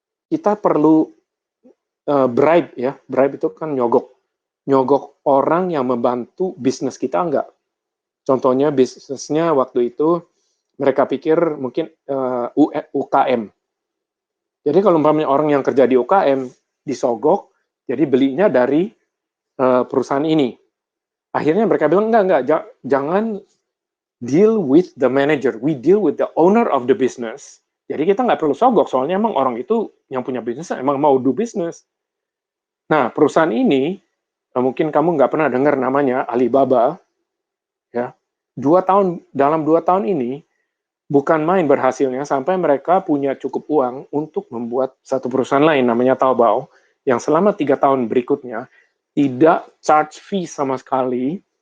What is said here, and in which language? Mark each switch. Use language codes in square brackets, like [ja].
[id] Kita perlu bribe, ya. Bribe itu kan nyogok orang yang membantu bisnis kita enggak. Contohnya bisnisnya waktu itu mereka pikir mungkin UKM. Jadi kalau umpamanya orang yang kerja di UKM disogok, jadi belinya dari perusahaan ini. Akhirnya mereka bilang enggak, jangan [en] deal with the manager, we deal with the owner of the business. [id] Jadi kita nggak perlu sogok, soalnya emang orang itu yang punya bisnis emang mau [en] do business. [id] Nah, perusahaan ini mungkin kamu nggak pernah dengar namanya Alibaba, ya. Dalam 2 tahun ini bukan main berhasilnya sampai mereka punya cukup uang untuk membuat satu perusahaan lain namanya Taobao yang selama 3 tahun berikutnya tidak [en] charge fee [id] sama sekali.